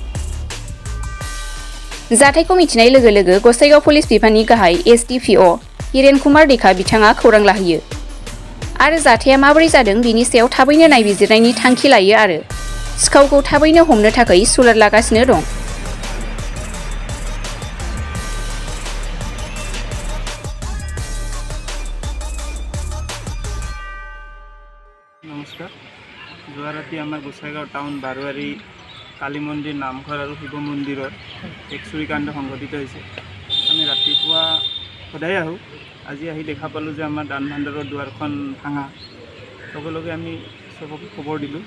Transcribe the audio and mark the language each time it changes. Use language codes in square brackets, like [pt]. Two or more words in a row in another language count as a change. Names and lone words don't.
[brx] जाथायखौ मिथिनाय लोगो लोगो गसाइगाव पुलिस बिफाननि गाहाय एसडिपिअ हिरेन कुमार दैखा बिथाङा खौरां लाहैयो आरो जाथाया माबोरै जादों बिनि सायाव थाबैनो नायबिजिरनायनि थांखि लायो आरो सिखावखौ थाबैनो हमनो थाखाय सुलाद लागासिनो दं। नमस्कार। [as] যোৱা ৰাতি আমাৰ গোসাইগাঁও টাউন বাৰোৱাৰী কালী মন্দিৰ নামঘৰ আৰু শিৱ মন্দিৰত এক চুৰিকাণ্ড সংঘটিত হৈছে। আমি ৰাতিপুৱা সদায় আহোঁ, আজি আহি দেখা পালোঁ যে আমাৰ দান ভাণ্ডাৰৰ দুৱাৰখন ভাঙা। লগে লগে আমি চবকে খবৰ দিলোঁ।